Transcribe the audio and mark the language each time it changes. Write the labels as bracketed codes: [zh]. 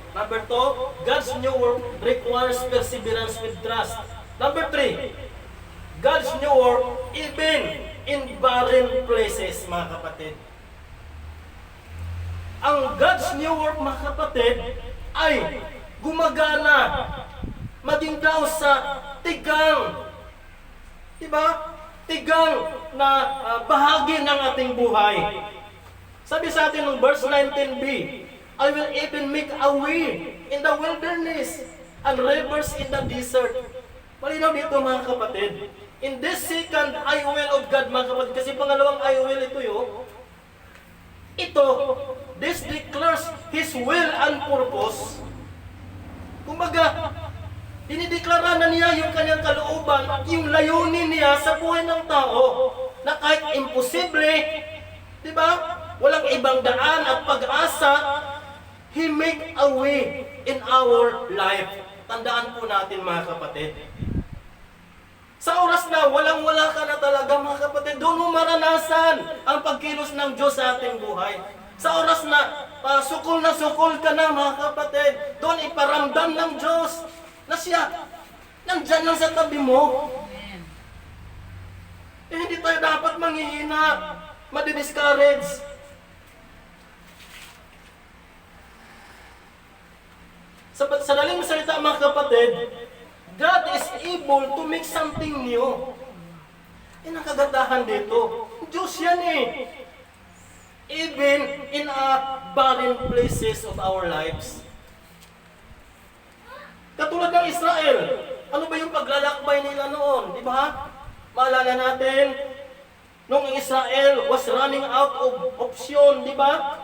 [en] Number 2, God's new work requires perseverance with trust. Number 3, God's new work even in barren places, [tl] mga kapatid. Ang [en] God's new work, [tl] mga kapatid, ay gumagana maging daw sa tigang, diba? Tigang na bahagi ng ating buhay. Sabi sa atin ng verse 19b, [en] I will even make a way in the wilderness and rivers in the desert. [tl] Malinaw dito, mga kapatid. [en] In this second I will of God, [tl] mga kapatid, kasi pangalawang [en] I will [tl] ito [en] this declares His will and purpose. [tl] Kumbaga, dinideklara na niya yung kanyang kalooban, yung layunin niya sa buhay ng tao, na kahit imposible, di ba? Walang ibang daan at pag-asa, [en] He make a way in our life. [tl] Tandaan po natin, mga kapatid. Sa oras na walang-wala ka na talaga, mga kapatid, doon mo maranasan ang pagkilos ng Diyos sa ating buhay. Sa oras na sukol ka na, mga kapatid, doon iparamdam ng Diyos na siya nandyan lang sa tabi mo. Hindi tayo dapat manghihina, madidiscourage. Sa daling salita, mga kapatid, [en] God is able to make something new. [tl] Yan ang kagandahan dito. Diyos yan [en] Even in barren places of our lives. [tl] Katulad ng Israel, ano ba yung paglalakbay nila noon? Di ba? Maalala natin, nung Israel [en] was running out of option, [tl] di ba?